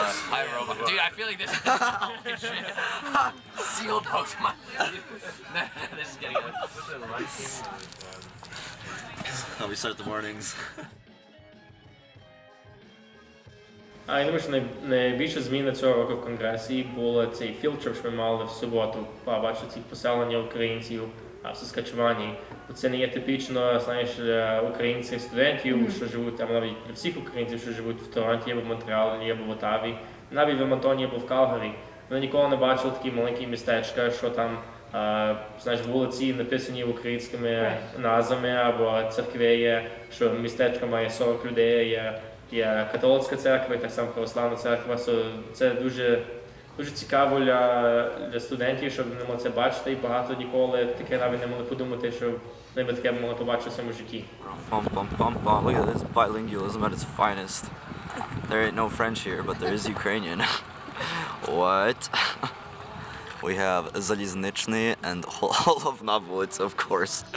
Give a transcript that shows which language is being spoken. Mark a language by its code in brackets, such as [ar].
[en] Hi, robot. Dude, I feel like this is fucking shit. Sealed Pokemon. This is getting good. How we start the mornings. [uk] Я думаю, що найбільша зміна цього року в Конгресі була цей філдтрип, що ми мали в суботу, побачити ці поселення українців в Саскачевані. Це не є типічно, знаєш, українців, студентів, що живуть, а навіть для всіх українців, що живуть в Торонті, або в Монреалі, або в Отаві, навіть в Едмонтоні, або в Калгарі. Вони ніколи не бачили такі маленькі містечка, що там, знаєш, вулиці написані українськими назвами, або церкви є, що містечко має 40 людей, є католицька церква і так само православна церква. Це дуже цікаво для студентів, щоб вони могли це бачити, і багато ніколи таке навіть не могли подумати, що вони таке могли побачити в своєму житті. [en] Look at this bilingualism at its finest. There ain't no French here, but there is Ukrainian. What? We have Zaliznichny and Holovnavulitz, of course.